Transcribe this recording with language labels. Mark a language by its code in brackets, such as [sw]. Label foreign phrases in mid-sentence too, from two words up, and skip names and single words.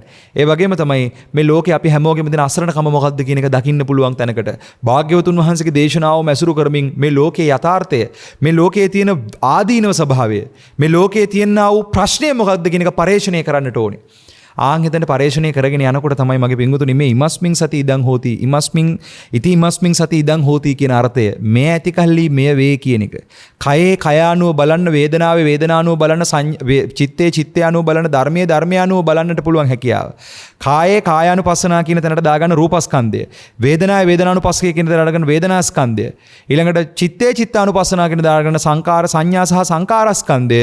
[si] ඒ වගේම තමයි මේ ලෝකේ අපි හැමෝගෙම දෙන අසරණකම මොකක්ද කියන එක දකින්න පුළුවන් තැනකට භාග්‍යවතුන් වහන්සේගේ දේශනාව මැසුරු කරමින් මේ ලෝකයේ යථාර්ථය, මේ ලෝකයේ තියෙන ආදීනව ස්වභාවය, මේ ලෝකයේ තියෙනා වූ ප්‍රශ්නය මොකක්ද කියන එක පරිශීලනය කරන්නට ඕනේ. ආන් හිතෙන් පරිශීලනය කරගෙන යනකොට තමයි මගේ පිංගුතුනි මේ [pi] ඉමස්මින් සති ඉදං හෝති ඉමස්මින් සති ඉදං හෝති [si] කියන අර්ථය මේ ඇති කල්ලි මෙය වේ කියන එක. කයේ කයානුව බලන්න, වේදනාවේ වේදනානුව බලන්න, චිත්තේ චිත්තයානුව බලන්න, ධර්මයේ ධර්මයානුව බලන්නට පුළුවන් හැකියාව. [pi] කායේ කායානුපස්සනා [si] කියන තැනට දාගන්න රූපස්කන්ධය. වේදනාවේ වේදනානුපස්සකය කියන තැනට දාගන්න වේදනාස්කන්ධය. ඊළඟට [pi] චිත්තේ චිත්තානුපස්සනා [si] කියන දාගන්න සංකාර සංඥා සහ සංකාරස්කන්ධය.